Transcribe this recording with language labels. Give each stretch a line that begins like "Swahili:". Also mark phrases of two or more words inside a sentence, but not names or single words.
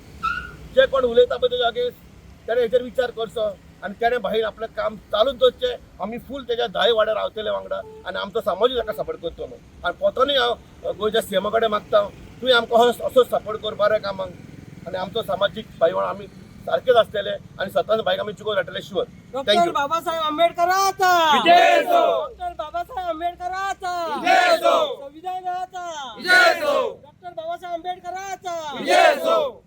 Konkani: जे कोण उलयता पळय तेच्या अगेन्स्ट ताणें हेचेर विचार करचो आणि ताणें भाईन आपलें काम चालूच दवरचें। आमी फूल तेच्या 10 वाड्यार रावतले वांगडा आणि आमचो समाजूय ताका सपोर्ट करतलो आणि पोतोनूय हांव गोंयच्या सीएमा कडेन मागता तुवें आमकां असोच सपोर्ट कर बऱ्या कामांक आणि आमचो सामाजीक भाईवण आमी सारकेच आसतले आणि स्वतःच भाईक आमी चुकोवन हाडटले शुअर।
Marathi: डॉक्टर बाबासाहेब आंबेडकरांचा विजय असो। डॉक्टर बाबासाहेब आंबेडकरांचा विजय असो। संविधानाचा विजय असो। डॉक्टर बाबासाहेब आंबेडकरांचा विजय असो।